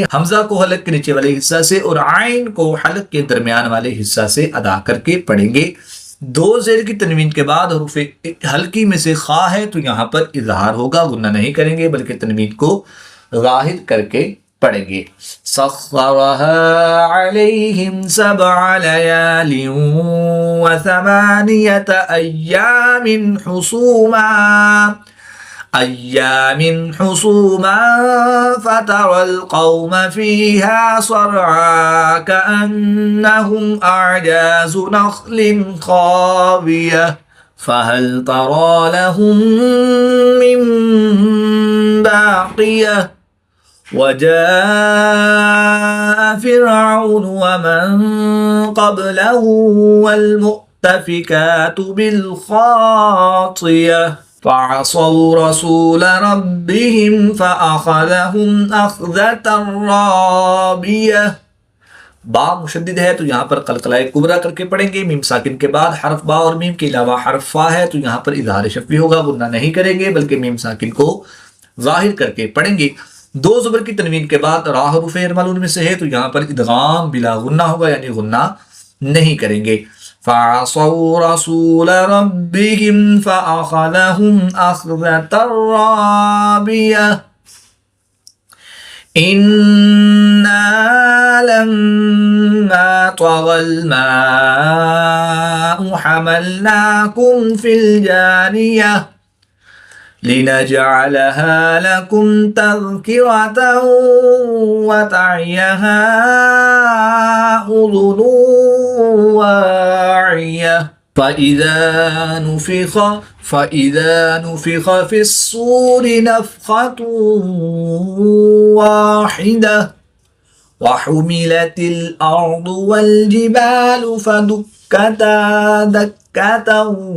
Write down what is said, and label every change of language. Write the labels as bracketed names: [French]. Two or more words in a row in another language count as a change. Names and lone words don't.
[Hindi] हमजा को हलक के नीचे वाले हिस्सा से और आइन को हलक के दरमियान वाले हिस्सा से अदा करके पढ़ेंगे। दो ज़ेर की तनवीन के बाद हरूफ हल्की में से खा है तो यहाँ पर इजहार होगा, गुन्ना नहीं करेंगे बल्कि तनवीन को ज़ाहिर करके पढ़ेंगे। [Arabic] سخرها عليهم سبع ليال وثمانية أيام حسوما فترى القوم فيها صرعى كأنهم أعجاز نخل خاوية فهل ترى لهم من باقية وجاء فرعون ومن قبله والمؤتفكات بالخاطئة فعصوا رسول ربهم فأخذهم أخذة رابية. [Hindi] बा मुशद्दिद है तो यहाँ पर कलकलाए कुबरा करके पढ़ेंगे। मीम साकिन के बाद हरफ बा और मीम के अलावा हरफ फा है तो यहाँ पर इज़हार शफ़वी होगा, गुन्ना नहीं करेंगे बल्कि मीम साकिन को ज़ाहिर करके पढ़ेंगे। दो ज़बर की तनवीन के बाद रा हरूफ इरमालून में से है तो यहाँ पर इदगाम बिला गुन्ना होगा, यानी गुन्ना नहीं करेंगे। [Arabic] فعصوا رسول ربهم فأخذهم أخذة رابية إنا لما طغى الماء حملناكم في الجارية لنجعلها لكم تذكرة وتعيها أذن واعية فإذا نفخ في الصور نفخة واحدة وحملت الأرض والجبال فدكتا دكة